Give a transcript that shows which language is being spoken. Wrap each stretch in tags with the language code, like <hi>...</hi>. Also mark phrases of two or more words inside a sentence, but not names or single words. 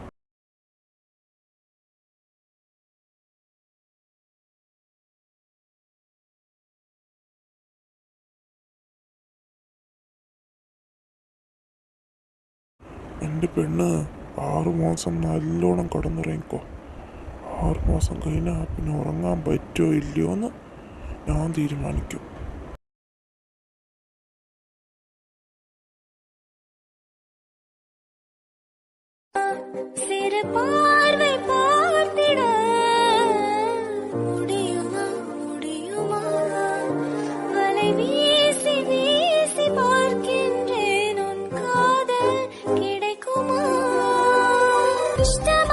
<ml>എൻ്റെ പെണ്ണ് 6 മാസം നല്ലോണം കിടന്നുറങ്ങിക്കോ. 6 മാസം കഴിഞ്ഞാൽ പിന്നെ ഉറങ്ങാൻ പറ്റുമോ ഇല്ലയോ എന്ന് ഞാൻ തീരുമാനിക്കും.</ml> <ta>சிறு பார்வை பார்த்திட முடியுமா முடியுமா? வலை வீசி வீசி பார்க்கின்றேன் உன் காதல் ഇഷ്ടം</ta>